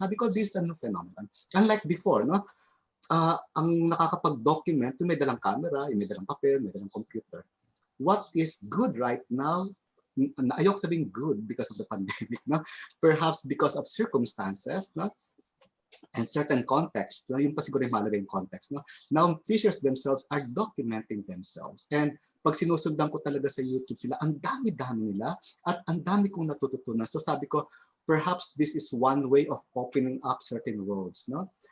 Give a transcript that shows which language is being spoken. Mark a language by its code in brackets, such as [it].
[tl] Sabi ko, [en] this is a new phenomenon. Unlike before, [tl] no? Ang nakakapag-document, yung may dalang camera, yung may dalang papel, may dalang computer. [en] What is good right now, [tl] ayok sabing [en] good because of the pandemic, no? Perhaps because of circumstances, no? And certain contexts, no? [tl] Yung pa siguro yung mahalaga yung context, [en] no? Now, fishers themselves are documenting themselves. [tl] And pag sinusundan ko talaga sa YouTube sila, ang dami-dami nila at ang dami kong natututunan. [en] So [tl] sabi ko, [en] perhaps this is one way of opening up certain roads, no?